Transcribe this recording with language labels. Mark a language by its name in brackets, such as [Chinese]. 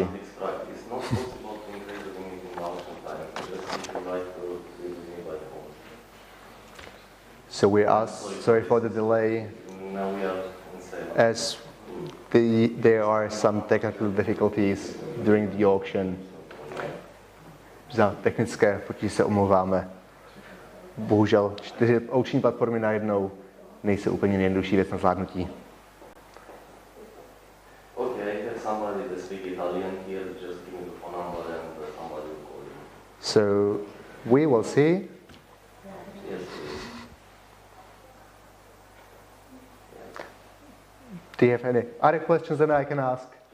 [English] It's not possible to increase the limit in auction time. Just if you like to use me by phone. So we ask, sorry for the delay, Now we are in sale. as there are some technical difficulties during the auction. [Czech] Za technické potíže se omlouváme. Bohužel 4 aukční platformy najednou nejsou úplně nejjednodušší věc na zvládnutí. [English] Okay, I have somebody that speak Italian here. Just give me the phone number and somebody will call you. So we will see. Yes, please. Do you have any other questions that I can ask?